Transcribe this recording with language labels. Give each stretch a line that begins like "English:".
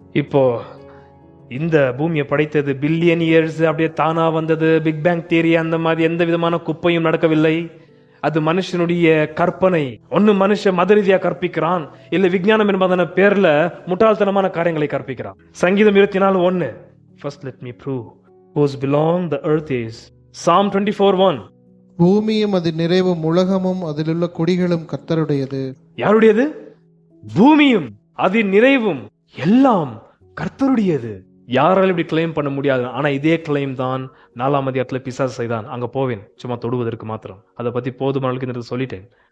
Tamil: இப்போ இந்த பூமியை படைத்தது பில்லியன் இயர்ஸ் அப்படியே தானா வந்தது. பிக் பேங் தியரி அந்த மாதிரி எந்த விதமான குப்பையும் நடக்கவில்லை. அது மனுஷனுடைய கற்பனை. ஒன்னு மனுஷன் மத ரீதியா கற்பிக்கிறான், இல்ல விஞ்ஞானம் என்பதான பேர்ல முட்டாள்தனமான காரியங்களை கற்பிக்கிறான். சங்கீதம் 24:1.
English: First let me prove whose belong the earth is. Psalm 24:1.
Tamil: பூமியும் அது நிறைவும் உலகமும் அதிலுள்ள குடிகளும் கர்த்தருடையது. யாருடையது? பூமியும் அதன் நிறைவும் எல்லாம் கர்த்தருடையது. யாராலும் இப்படி கிளைம் பண்ண முடியாது. ஆனா இதே கிளைம் தான் 4ஆம் அதிகாரத்துல பிசாசு செய்தான். அங்க போவேன் சும்மா தொடுவதற்கு மாத்திரம். அதை பத்தி போதுமான சொல்லிட்டேன்.